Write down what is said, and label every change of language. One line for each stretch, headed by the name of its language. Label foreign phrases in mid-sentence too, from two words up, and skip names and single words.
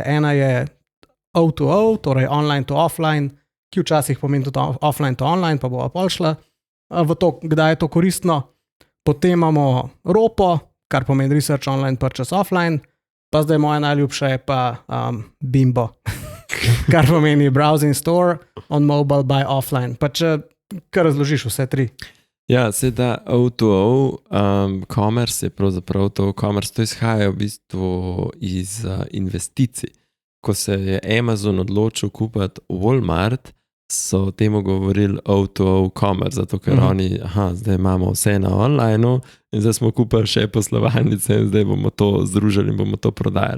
Slovenian: Ena je O2O, torej
English: online to offline,
Slovenian: ki včasih pomeni tudi
English: offline to online,
Slovenian: pa bova pol šla v to, kdaj je to koristno. Potem imamo ROPO, kar pomeni
English: Research Online Purchase Offline,
Slovenian: pa zdaj moja najljubša je pa Bimbo, kar pomeni
English: browsing store on mobile by offline.
Slovenian: Pa če kar razložiš vse tri. Ja, seveda O2O, commerce je pravzaprav to, commerce to izhaja v bistvu iz investicij. Ko se je Amazon odločil kupiti Walmart, so temu govorili O2O commerce, zato ker oni, zdaj imamo vse na online in zdaj smo kupili še poslovalnice in zdaj bomo to združili in bomo to prodajali.